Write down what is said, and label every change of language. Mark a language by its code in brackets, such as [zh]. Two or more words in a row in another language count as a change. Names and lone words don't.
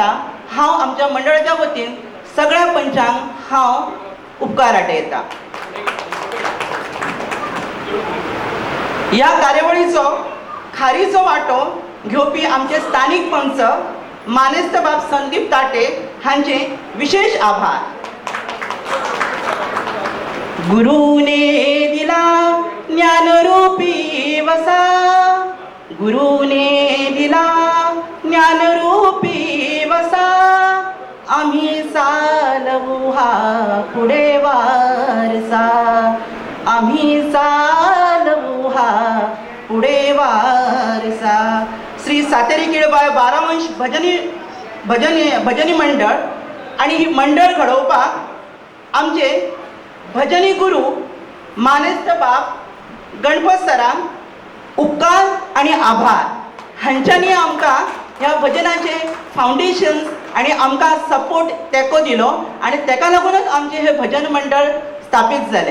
[kok] हांव आमच्या मंडळाच्या वतीन सगळ्या पंचांक हांव उपकार आठयता. ह्या कार्यावळीचो खारीचो वांटो घेवपी आमचे स्थानीक पंच मानेस्त बाब संदीप ताटे हांचे विशेष आभार. [mr] गुरुने दिला ज्ञानरूपी वसा, गुरुने दिला ज्ञानरूपी वसा, आम्ही चालवू हा पुढे वारसा, आम्ही चालवू हा पुढे वारसा. [kok] श्री सातेरी केळबाय बारावंश भजनी मंडळ आणि ही मंडळ घडोवपाक आमचे भजनी गुरू मानेस्त बाब गणपत सरांक उपकार आणि आभार. हांच्यांनी आमकां ह्या भजनाचे फावंडेशन आणि आमकां सपोर्ट तेंको दिलो आणि तेका लागूनच आमचे हे भजन मंडळ स्थापीत जालें.